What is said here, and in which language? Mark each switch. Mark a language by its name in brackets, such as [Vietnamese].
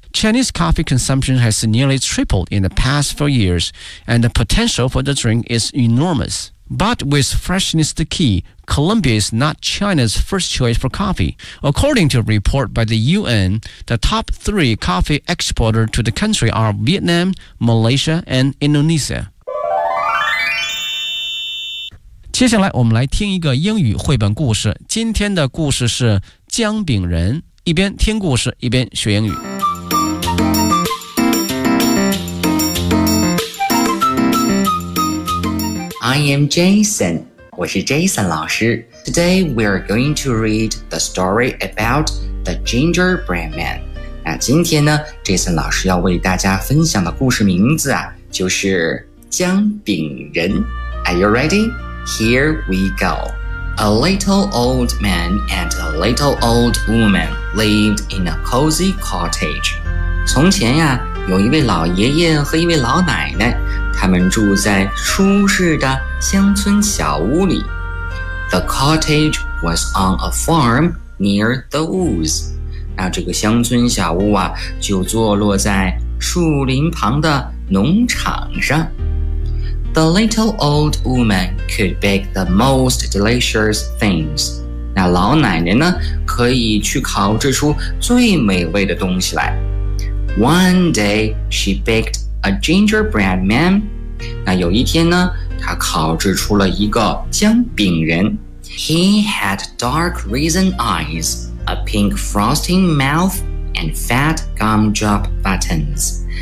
[English] Chinese coffee consumption has nearly tripled in the past 4 years, and the potential for the drink is enormous. But with freshness the key, Colombia is not China's first choice for coffee. According to a report by the UN, the top three coffee exporters to the country are Vietnam, Malaysia, and Indonesia. [Chinese] 接下来我们来听一个英语绘本故事。今天的故事是姜饼人。一边听故事，一边学英语。 [English] I am Jason. [Chinese] 我是 Jason 老师。 [English] Today we are going to read the story about the gingerbread man. [Chinese] 那今天呢 ,Jason 老师要为大家分享的故事名字啊就是姜饼人。 [English] Are you ready? Here we go. A little old man and a little old woman lived in a cozy cottage. [Chinese] 从前呀有一位老爷爷和一位老奶奶他们住在舒适的乡村小屋里。 [English] The cottage was on a farm near the woods. [Chinese] 那这个乡村小屋啊就坐落在树林旁的农场上。 [English] The little old woman could bake the most delicious things. [Chinese] 那老奶奶呢可以去烤制出最美味的东西来。 [English] One day, she baked a gingerbread man. [Chinese] 那有一天呢她烤制出了一个姜饼人。 [English] He had dark raisin eyes, a pink frosting mouth, and fat gumdrop buttons.